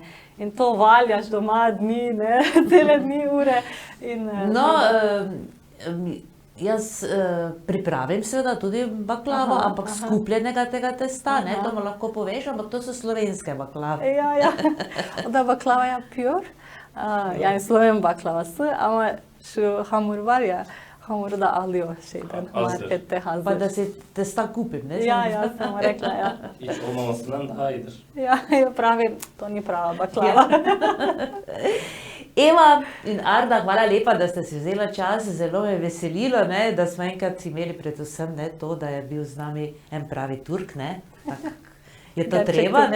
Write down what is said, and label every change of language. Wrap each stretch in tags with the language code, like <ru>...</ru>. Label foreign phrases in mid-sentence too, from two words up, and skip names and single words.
<sl>In to valjaš doma dni, ne, cele dni, ure. In, Jaz pripravim seveda tudi baklavo, ampak skupljenega tega testa, ne, to mu lahko poveš, ampak to so slovenske baklave. Ja. Da baklava je pure.</sl> <tr>Yani Sloven baklavası ama şu hamur var ya, hamuru da alıyor şeyden, Hazır. markette hazır.</tr> <sl>Pa da si testa kupim, ne? Ja, sam rekla, ja.</sl> <tr>Hiç olmamasından daha iyidir.</tr> <sl>Ja, pravi, to ni prava baklava. Eva in Arda, hvala lepa, da ste si vzela čas, zelo me je veselilo, ne, da smo enkrat imeli predvsem ne, to, da je bil z nami en pravi Turk, ne. Tak, je to Ja, treba, če-</sl>